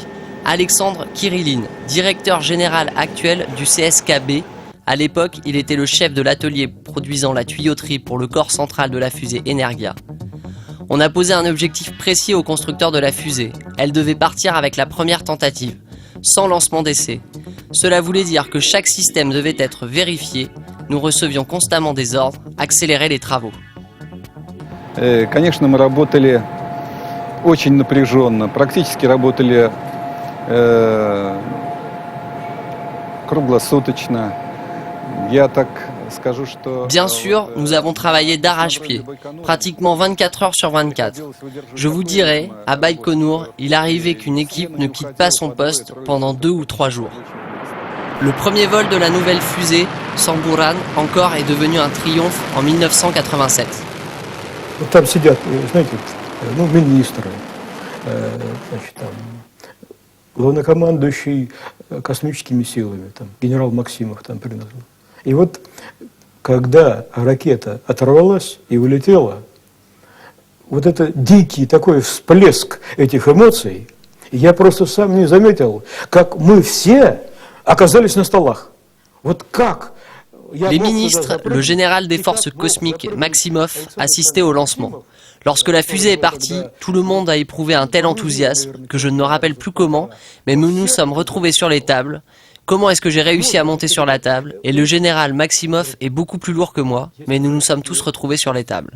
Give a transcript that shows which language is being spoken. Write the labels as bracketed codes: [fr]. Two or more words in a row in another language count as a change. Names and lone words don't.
[fr] Alexandre Kirillin, directeur général actuel du CSKB, à l'époque, il était le chef de l'atelier produisant la tuyauterie pour le corps central de la fusée Energia. On a posé un objectif précis au constructeur de la fusée. Elle devait partir avec la première tentative, sans lancement d'essai. Cela voulait dire que chaque système devait être vérifié. Nous recevions constamment des ordres, accélérer les travaux. [ru] Конечно, мы работали очень напряженно, практически работали круглосуточно. Я так [fr] Bien sûr, nous avons travaillé d'arrache-pied, pratiquement 24 heures sur 24. Je vous dirais, à Baïkonour, il arrivait qu'une équipe ne quitte pas son poste pendant 2 ou 3 jours. Le premier vol de la nouvelle fusée, sans Буран, encore est devenu un triomphe en 1987. [ru] Вот там сидят, знаете, министры, значит, там, главнокомандующий космическими силами, там, генерал Максимов там принадлежал. И вот, когда ракета оторвалась и улетела, вот это дикий такой всплеск этих эмоций, я просто сам не заметил, как мы все оказались на столах. Вот как? [fr] Les ministres, le général des forces cosmiques, Maximov, assistaient au lancement. Lorsque la fusée est partie, tout le monde a éprouvé un tel enthousiasme que je ne me rappelle plus comment, mais nous nous sommes retrouvés sur les tables. Comment est-ce que j'ai réussi à monter sur la table? Et le général Maximov est beaucoup plus lourd que moi, mais nous nous sommes tous retrouvés sur les tables.